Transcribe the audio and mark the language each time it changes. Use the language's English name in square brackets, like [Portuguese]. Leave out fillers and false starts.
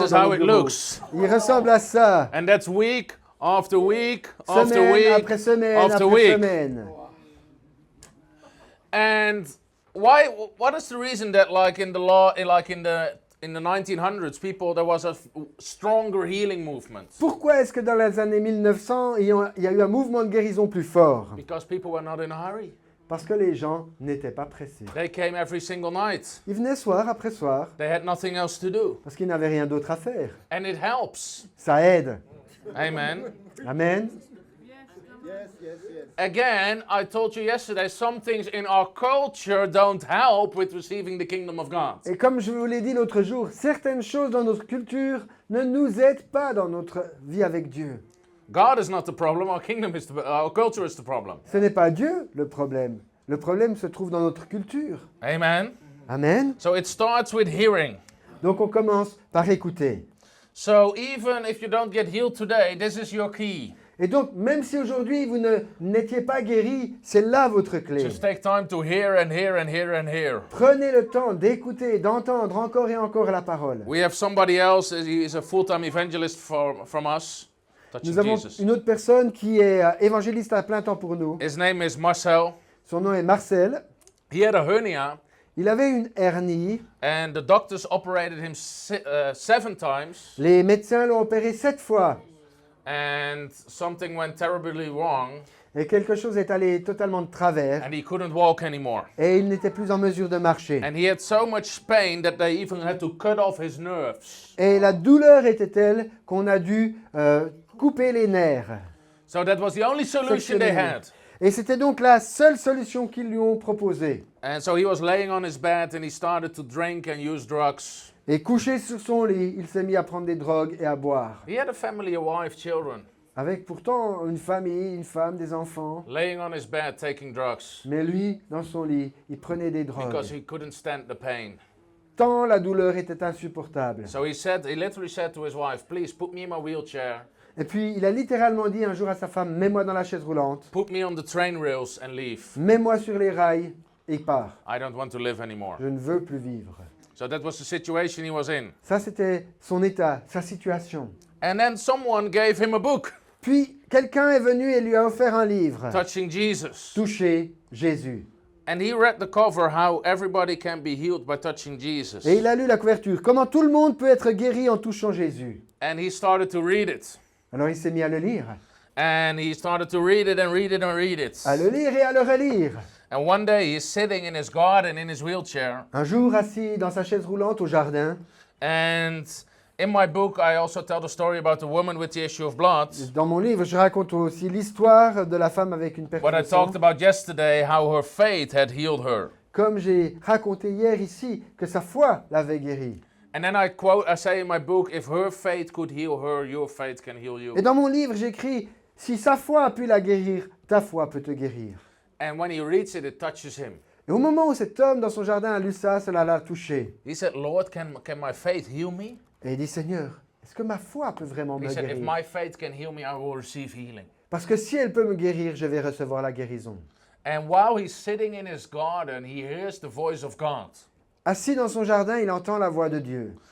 [English] This is [French] dans [English] how [French] mon [English] it [French] bureau. [English] looks. [French] Il ressemble à ça. [English] And that's week after week after [French] Semaine [English] week [French] après semaine [English] after [French] après [English] week. [French] semaine. [English] And what is the reason that like in the law, like in the 1900s, there was a stronger healing movement? [French] Pourquoi est-ce que dans les années 1900, il y a eu un mouvement de guérison plus fort? [English] Because people were not in a hurry. [French] Parce que les gens n'étaient pas pressés. [English] They came every single night. [French] Ils venaient soir après soir [English] They had nothing else to do. [French] parce qu'ils n'avaient rien d'autre à faire. [English] And it helps. [French] Ça aide. [English] Amen. [French] Amen. [English] Again, I told you yesterday, some things in our culture don't help with receiving the kingdom of God. [French] Et comme je vous l'ai dit l'autre jour, certaines choses dans notre culture ne nous aident pas dans notre vie avec Dieu. [English] God is not the problem, our culture is the problem. [French] Ce n'est pas Dieu le problème. Le problème se trouve dans notre culture. [English] Amen. [French] Amen. [English] So it starts with hearing. [French] Donc on commence par écouter. [English] So even if you don't get healed today, this is your key. [French] Et donc, même si aujourd'hui vous n'étiez pas guéri, c'est là votre clé. [English] Just take time to hear and hear and hear and hear. [French] Prenez le temps d'écouter, d'entendre encore et encore la parole. [English] We have somebody else, he is a full-time evangelist from us, touching [French] Nous avons [English] Jesus. [French] une autre personne qui est évangéliste à plein temps pour nous. [English] His name is Marcel. [French] Son nom est Marcel. [English] He had a hernia, [French] Il avait une hernie. [English] and the doctors operated him 7 times, [French] Les médecins l'ont opéré 7 fois. [English] and something went terribly wrong, [French] Et quelque chose est allé totalement de travers. [English] and he couldn't walk anymore. [French] Et il n'était plus en mesure de marcher. [English] And he had so much pain that they even had to cut off his nerves. [French] Et la douleur était telle qu'on a dû couper les nerfs. [English] So that was the only solution they had. [French] Et c'était donc la seule solution qu'ils lui ont proposée. [English] And so he was laying on his bed and he started to drink and use drugs. [French] Et couché sur son lit, il s'est mis à prendre des drogues et à boire. [English] He had a family, a wife, children, [French] Avec pourtant une famille, une femme, des enfants. [English] laying on his bed taking drugs [French] Mais lui, dans son lit, il prenait des [English] because [French] drogues. [English] he couldn't stand the pain. [French] Tant la douleur était insupportable. [English] So he literally said to his wife, please put me in my wheelchair, [French] Et puis, il a littéralement dit un jour à sa femme, mets-moi dans la chaise roulante, [English] put me on the train rails and leave. [French] mets-moi sur les rails et pars. [English] I don't want to live anymore. [French] Je ne veux plus vivre. [English] So that was the situation he was in. [French] Ça, c'était son état, sa situation. [English] And then someone gave him a book, [French] Puis, quelqu'un est venu et lui a offert un livre, [English] Touching Jesus. [French] Toucher Jésus. [English] And he read the cover, how everybody can be healed by touching Jesus. [French] Et il a lu la couverture, comment tout le monde peut être guéri en touchant Jésus. [English] And he started to read it. [French] Alors, il s'est mis à le lire, [English] And he started to read it and read it and read it. [French] à le lire et à le relire. [English] And one day he's sitting in his garden in his wheelchair. [French] Un jour, assis dans sa chaise roulante au jardin, [English] And in my book, I also tell the story about the woman with the issue of blood. [French] dans mon livre, je raconte aussi l'histoire de la femme avec une perte [English] What I [French] de sang. [English] talked about yesterday, how her faith had healed her. [French] Comme j'ai raconté hier ici, que sa foi l'avait guérie. [English] And then I say in my book, if her faith could heal her, your faith can heal you. [French] Et dans mon livre, j'écris, si sa foi a pu la guérir, ta foi peut te guérir. [English] And when he reads it, it touches him. [French] Et au moment où cet homme dans son jardin a lu ça, cela l'a touché. [English] He said, Lord, can my faith heal me? [French] Et il dit, Seigneur, est-ce que ma foi peut vraiment me [English] He said, if [French] guérir? [English] my faith can heal me, I will receive healing. [French] Parce que si elle peut me guérir, je vais recevoir la guérison. [English] And while he's sitting in his garden, he hears the voice of God. [French] Assis dans son jardin, il entend la voix de Dieu.